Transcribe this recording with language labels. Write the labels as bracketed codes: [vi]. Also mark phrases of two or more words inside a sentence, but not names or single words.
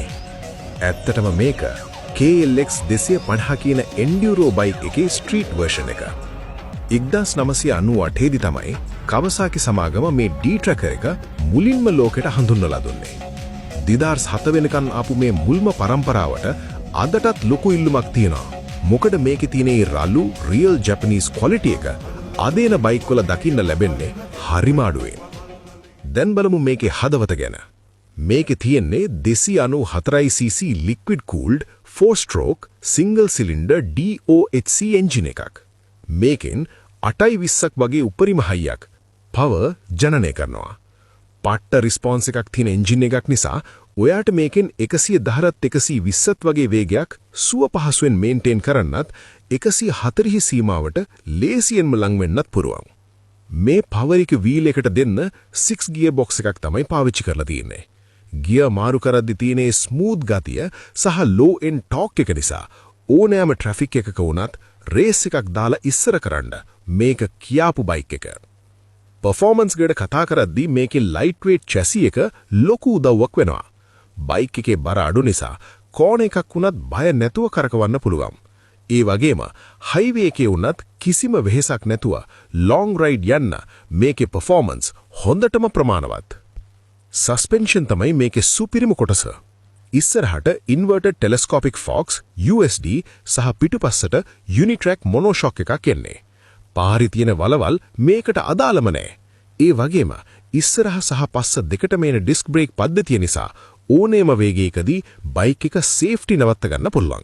[si] ඇත්තටම මේක KLX 250 කියන [en] enduro bike [si] එකේ [en] street version [si] එක. 1998 දී තමයි Kawasaki සමාගම මේ D-Tracker එක මුලින්ම ලෝකෙට හඳුන්වලා දුන්නේ. 2007 වෙනකන් ආපු මේ මුල්ම පරම්පරාවට අදටත් ලොකු ඉල්ලුමක් තියෙනවා. මොකද මේකේ තියෙන ඒ රළු [en] real Japanese quality [si] එක අදේන බයික් වල දකින්න ලැබෙන්නේ හරිම අඩුවෙන්. දැන් බලමු මේකේ හදවත ගැන. මේකේ තියෙන්නේ [en] 294cc liquid cooled 4-stroke single cylinder DOHC engine [si] එකක්. මේකෙන් 8.20ක් වගේ උපරිම හයියක් power ජනනය කරනවා. පට්ට රිස්පොන්ස් එකක් තියෙන එන්ජින් එකක් නිසා ඔයාට මේකෙන් 110ත් 120ත් වගේ වේගයක් සුව පහසුවෙන් මේන්ටේන් කරන්නත් 140 සීමාවට ලේසියෙන්ම ලං වෙන්නත් පුරුවන්. මේ පවර් එක වීල් එකට දෙන්න 6 [en] gear box [si] එකක් තමයි පාවිච්චි කරලා තියෙන්නේ. ගියර් මාරු කරද්දී තියෙන ස්මූත් ගතිය සහ [en] low end torque [si] එක නිසා ඕනෑම ට්‍රැෆික් එකක වුණත් රේස් එකක් දාලා ඉස්සර කරන්න මේක කියාපු බයික් එක. performance ගේට කතා කරද්දී මේකේ [en] lightweight chassis [si] එක ලොකු උදව්වක් වෙනවා. බයික් එකේ බර අඩු නිසා කෝණ එකක් වුණත් බය නැතුව කරකවන්න පුළුවන්. ඒ වගේම highway එකේ වුණත් කිසිම වෙහෙසක් නැතුව [en] long ride [si] යන්න මේකේ performance හොඳටම ප්‍රමාණවත්. suspension තමයි මේකේ සුපිරිම කොටස. ඉස්සරහට [en] inverted telescopic forks USD [si] සහ පිටුපස්සට [en] unitrack monoshock [si] එකක් එන්නේ. පාරි තියෙන වලවල් මේකට අදාළම නැහැ. ඒ වගේම ඉස්සරහ සහ පස්ස දෙකටම එන [en] disk brake [si] පද්ධතිය නිසා ඕනෑම වේගයකදී බයික් එක සේෆ්ටි නවත්ත ගන්න පුළුවන්.